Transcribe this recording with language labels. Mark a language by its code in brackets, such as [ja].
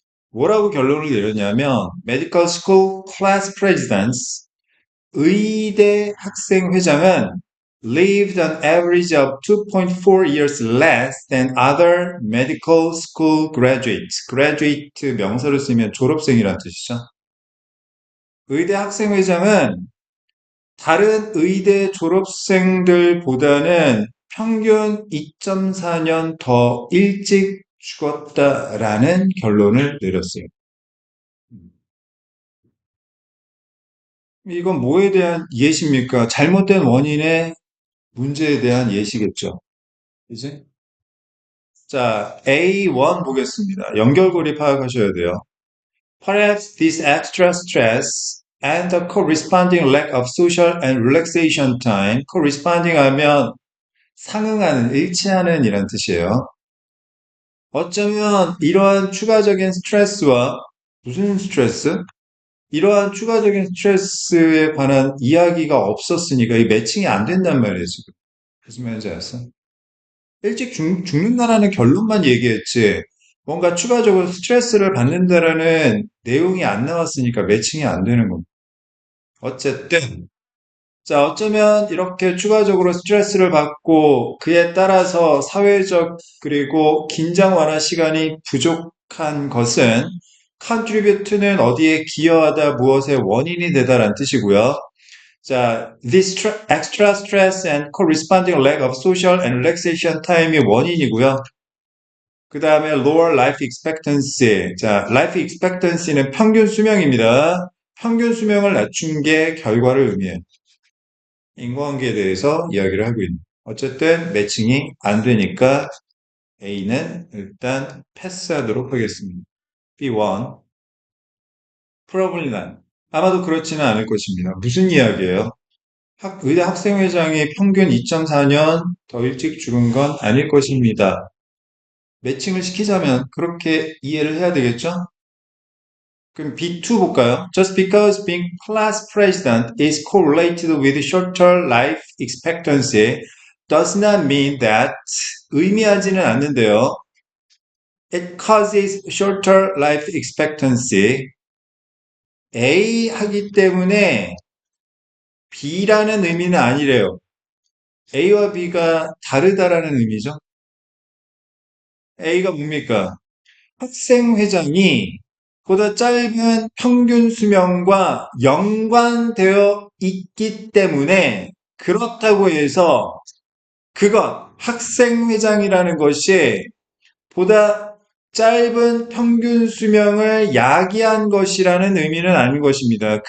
[ko] 뭐라고 결론을 내렸냐면 [en] medical school class presidents, [ko] 의대 학생 회장은 [en] lived an average of 2.4 years less than other medical school graduates. [ko] graduate 명사로 쓰면 졸업생이란 뜻이죠. 의대 학생 회장은 다른 의대 졸업생들보다는 평균 2.4년 더 일찍 죽었다라는 결론을 내렸어요. 이건 뭐에 대한 예시입니까? 잘못된 원인의 문제에 대한 예시겠죠. 이제 자, A1 보겠습니다. 연결고리 파악하셔야 돼요. [en] Perhaps this extra stress and the corresponding lack of social and relaxation time, corresponding [ko] 하면 상응하는, 일치하는 이란 뜻이에요. 어쩌면 이러한 추가적인 스트레스와 무슨 스트레스? 이러한 추가적인 스트레스에 관한 이야기가 없었으니까 이 매칭이 안 된단 말이에요, 지금. 무슨 말인지 알았어? 일찍 죽는다라는 결론만 얘기했지, 뭔가 추가적으로 스트레스를 받는다라는 내용이 안 나왔으니까 매칭이 안 되는 겁니다. 어쨌든, 자, 어쩌면 이렇게 추가적으로 스트레스를 받고 그에 따라서 사회적 그리고 긴장 완화 시간이 부족한 것은 contribute는 어디에 기여하다 무엇의 원인이 되다라는 뜻이고요. [en] 자, this extra stress and corresponding lack of social and relaxation time이 [ko] 원인이고요. 그 다음에 [en] lower life expectancy. [ko] 자, life expectancy는 평균 수명입니다. 평균 수명을 낮춘 게 결과를 의미해요. 인과관계에 대해서 이야기를 하고 있는. 어쨌든 매칭이 안 되니까 A는 일단 패스하도록 하겠습니다. [en] B1. Probably not. [ko] 아마도 그렇지는 않을 것입니다. 무슨 이야기예요? 의대 학생회장이 평균 2.4년 더 일찍 죽은 건 아닐 것입니다. 매칭을 시키자면 그렇게 이해를 해야 되겠죠? 그럼 B2 볼까요? [en] Just because being class president is correlated with shorter life expectancy does not mean that [ko] 의미하지는 않는데요. [en] It causes shorter life expectancy. [ko] A 하기 때문에 B라는 의미는 아니래요. A와 B가 다르다라는 의미죠. A가 뭡니까? 학생회장이 보다 짧은 평균 수명과 연관되어 있기 때문에 그렇다고 해서 학생회장이라는 것이 보다 짧은 평균 수명을 야기한 것이라는 의미는 아닌 것입니다.